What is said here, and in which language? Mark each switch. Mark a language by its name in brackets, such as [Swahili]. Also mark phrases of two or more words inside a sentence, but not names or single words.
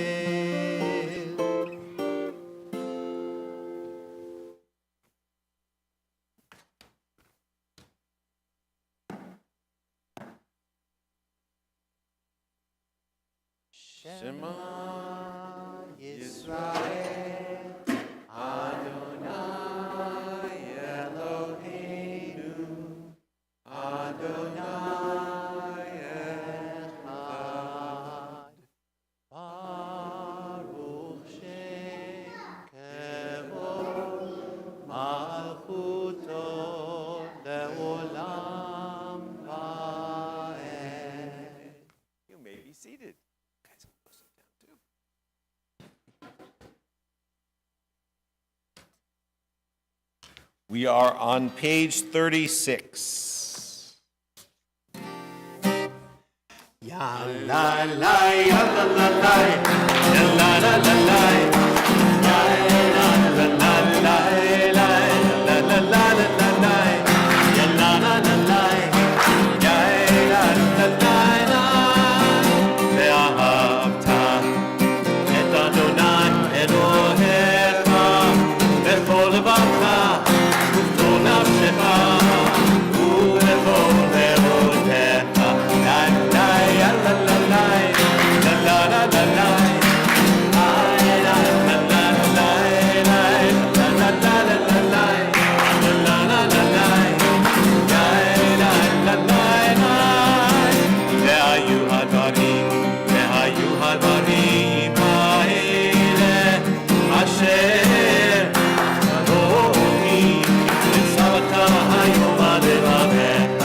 [Hebrew] שמע ישראל, אדני אלהינו, אדני אחד. ברוך שם כבוד מלכותו לעולם ועד. [English] You may be seated. Guys, go sit down too. We are on page 36. Ya la la ya la la la ya la la la la ya la la la la la la la la la la ya la la la la ya la la la la [Hebrew] ואהבת את אדוני אלוהיך בכל לבבך ובכל נפשך ובכל מאודך. לה לה יה לה לה לה לה לה לה לה לה הדברים האלה אשר אלוהי וצוות היום עד לבביך.